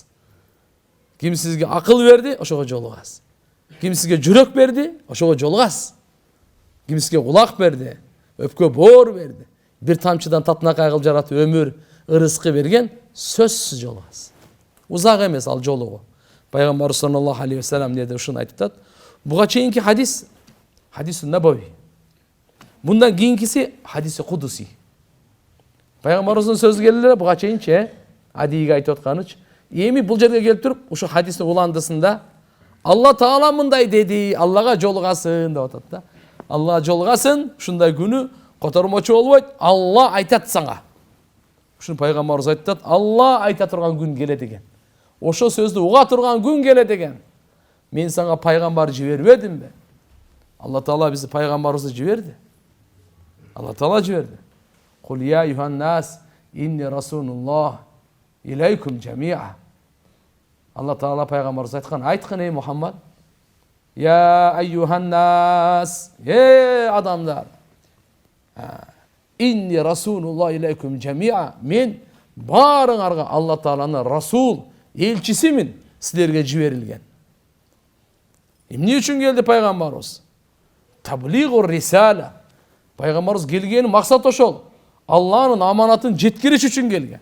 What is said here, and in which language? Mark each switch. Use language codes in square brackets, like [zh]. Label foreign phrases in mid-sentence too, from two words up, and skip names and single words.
[ky] Ким сизге акыл берди, ошого жолугасыз. Ким сизге жүрөк берди, ошого жолугасыз. Ким сизге кулак берди, Öpkө боор берди. Бир тамчыдан татынакай кылып жаратып өмүр, ырыскы берген сөзсүз жолугасыз. Узак эмес ал жолугу. Пайгамбар [ar] صلى الله عليه وسلم [ky] неде ушуну айтып атат. Буга чейинки [ar] حديث نبوي. [ky] Мындан кийинкиси [ar] حديث قدسي. [ky] Пайгамбарыбыздын сөзү келе буга чейинчи Адиге айтып атканычы. Эми бул жерге келип туруп ушу хадистин уландысында Алла Таала мындай деди, Аллага жолугасын деп атат да. Аллага жолугасын, ушундай күнү котормочу болбойт, Алла айтат сага. Ушуну пайгамбарыбыз айтат, Алла айта турган күн келет экен. Ошо сөздү уга турган күн келет экен. Мен сага пайгамбар жибербедимби? Алла Таала бизди пайгамбарыбызды жиберди. [ar] Алла Таала жиберди. قل يا أيها الناس إني رسول الله إليكم جميعا. [ky] Алла Таала пайгамбарыбыз айткан, айткын ey Мухаммад. [ar] يا أيها الناس, адамдар. إني رسول الله إليكم جميعا. [ky] Мен барыңарга Алла Тааланын расул, элчисимин, силерге жиберилген. Эмне үчүн келди пайгамбарыбыз? [ar] تبليغ الرسالة. [ky] Пайгамбарыбыз келген максат ошол. Алланын аманатын жеткириш үчүн келген.